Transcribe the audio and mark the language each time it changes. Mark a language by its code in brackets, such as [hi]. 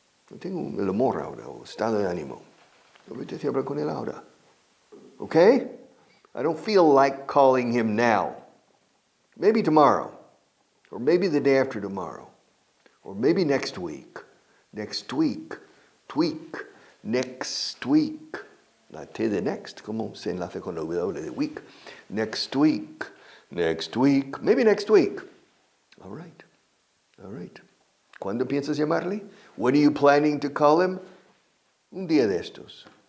[es] No tengo el humor ahora, o estado de ánimo. No me apetece hablar con él ahora. [en] Okay? I don't feel like calling him now. Maybe tomorrow. Or maybe the day after tomorrow. Or maybe next week. Next week. Tweak. Next week. [es] La T de next, como se enlace con la W de week. [en] Next week. Next week. Maybe next week. All right. All right. [es] ¿Cuándo piensas llamarle? [en] When are you planning to call him? [es] Un día de estos.